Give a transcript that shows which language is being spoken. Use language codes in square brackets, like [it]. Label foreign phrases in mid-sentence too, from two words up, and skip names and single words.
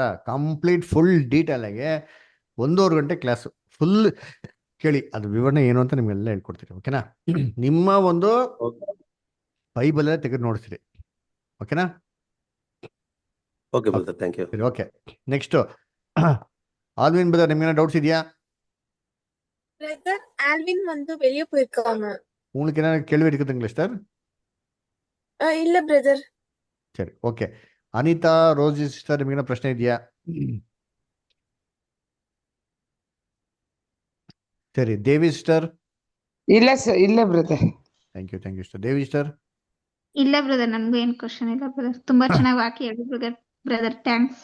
[en] complete full detail [kn] ಆಗಿ 1.5 ಗಂಟೆ [en] class full [kn] ಕೇಳಿ, ಅದು ವಿವರಣೆ ಏನು ಅಂತ ನಿಮ್ಗೆಲ್ಲ ಹೇಳ್ಕೊಡ್ತೀರಿ, ಓಕೆನಾ. ನಿಮ್ಮ ಒಂದು ಬೈಬಲ್ ತೆಗೆದು ನೋಡ್ತೀರಿ, ಓಕೆನಾ. [en] okay brother, thank you. [kn] ಸರಿ, [en] okay. next [kn] ஆல்வின் பிரதர், ನಿಮ್ಗೆ ಡೌಟ್ಸ್ ಇದೆಯಾ? [ta] பிரதர், ஆல்வின் வந்து வெளிய போயிருக்காங்க. உங்களுக்கு என்ன கேள்வி இருக்குதுங்களா சிஸ்டர்? இல்ல பிரதர். சரி, ஓಕೆ. [kn] ಅನಿತಾ ರೋಜಿ ಸಿಸ್ಟರ್, ನಿಮ್ಗೆ ಪ್ರಶ್ನೆ ಇದೆಯಾ? ಸರಿ, ದೇವಿ ಸಿಸ್ಟರ್. ಇಲ್ಲ ಬ್ರದರ್. [en] thank you sister. ದೇವಿ sister. [kn] ಇಲ್ಲ ಬ್ರದರ್, ನನ್ಗೂ ಏನ್ ಕ್ವಶನ್ ಇಲ್ಲ ಬ್ರದರ್. ತುಂಬಾ ಚೆನ್ನಾಗಿ ವಾಕ್ಯ ಹೇಳಿ ಬ್ರದರ್. ಥ್ಯಾಂಕ್ಸ್.